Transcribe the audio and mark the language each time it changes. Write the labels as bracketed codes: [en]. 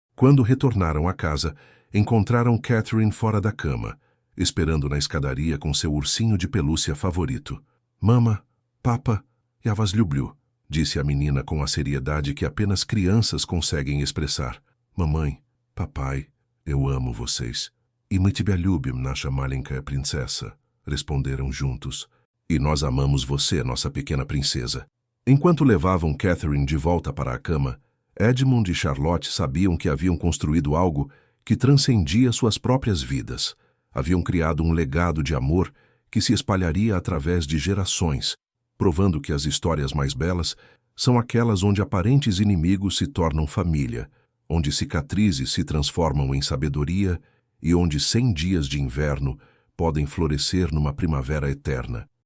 [pt] Quando retornaram à casa, encontraram Catherine fora da cama, esperando na escadaria com seu ursinho de pelúcia favorito. Mama, papa, [ru] я вас люблю, [pt] disse a menina com a seriedade que apenas crianças conseguem expressar. Mamãe, papai, eu amo vocês. [ru] E мы тебя любим, наша маленькая [pt] princesa, responderam juntos. E nós amamos você, nossa pequena princesa. Enquanto levavam Catherine de volta para a cama, Edmund e Charlotte sabiam que haviam construído algo que transcendia suas próprias vidas. Haviam criado um legado de amor que se espalharia através de gerações, provando que as histórias mais belas são aquelas onde aparentes inimigos se tornam família, onde cicatrizes se transformam em sabedoria e onde 100 dias de inverno podem florescer numa primavera eterna.